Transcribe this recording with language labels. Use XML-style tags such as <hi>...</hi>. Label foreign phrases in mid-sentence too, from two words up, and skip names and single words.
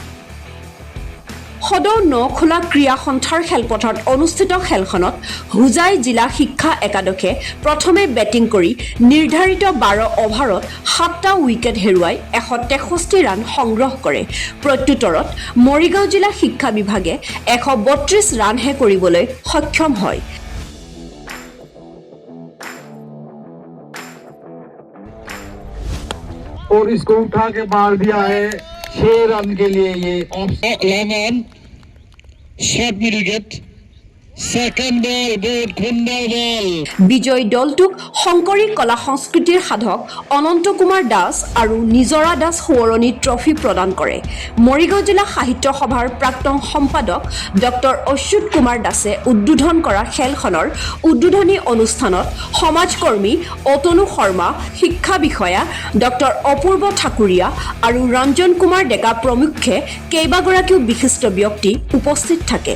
<as>সদৌ নখোলা ক্ৰীড়া সন্থাৰ খেলপথাৰত অনুষ্ঠিত খেলখনত হুজাই জিলা শিক্ষা একাদশে প্ৰথমে বেটিং কৰি নিৰ্ধাৰিত 12 অভাৰত 7টা উইকেট হেৰুৱাই 163 ৰান সংগ্ৰহ কৰে। প্ৰত্যুত্তৰত মৰিগাঁও জিলা শিক্ষা বিভাগে 132 ৰানহে কৰিবলৈ সক্ষম হয়।</as> <hi>और इसको उठा के मार दिया है 6 रन के लिए। ये</hi> <en>option shot</en> <hi>मिल गेट</hi> <en>second ball</en> <hi>बहुत खुंडल बॉल।</hi> <as>বিজয়ী দলটোক শংকৰী কলা সংস্কৃতিৰ সাধক অনন্ত কুমাৰ দাস আৰু নিজৰা দাস সোঁৱৰণী ট্ৰফি প্ৰদান কৰে। মৰিগাঁও জিলা সাহিত্য সভাৰ প্ৰাক্তন সম্পাদক ডক্টৰ অচ্যুত কুমাৰ দাসে উদ্বোধন কৰা খেলখনৰ উদ্বোধনী অনুষ্ঠানত সমাজকৰ্মী অতনু শৰ্মা, শিক্ষা বিষয়া ডক্টৰ অপূৰ্ব ঠাকুৰীয়া আৰু ৰঞ্জন কুমাৰ ডেকা প্ৰমুখ্যে কেইবাগৰাকীও বিশিষ্ট ব্যক্তি উপস্থিত থাকে।</as>